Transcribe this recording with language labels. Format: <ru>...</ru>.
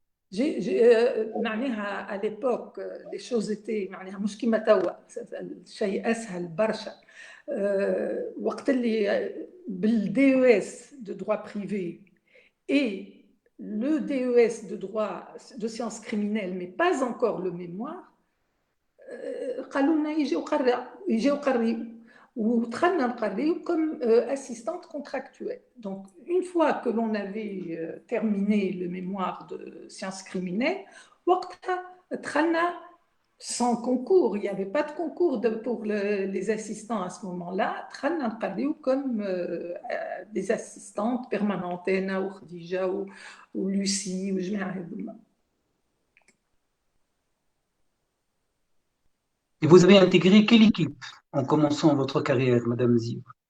<fr>معناها à l'époque les choses étaient</fr> <ar>معناها مش كيما توا شيء اسهل برشا وقت اللي بالدي او اس</ar> <fr>de droit privé et le DES de droit de sciences criminelles mais pas encore le mémoire</fr> <ar>قالوا لنا يجيو قريوا ودخلنا نقريو</ar> <fr>comme assistante contractuelle. Donc, une fois que l'on avait terminé le mémoire de sciences criminelles,</fr> <ar>وقتها دخلنا</ar> <fr>sans concours, il n'y avait pas de concours pour les assistants à ce moment-là.</fr> <ar>دخلنا نقريو</ar> <fr>comme des assistantes permanentes,</fr> <ar>أنا وخديجة ولوسي وجميع هذوما.</ar> <fr>Et vous avez intégré quelle équipe en commençant votre carrière, Madame Zim?</fr>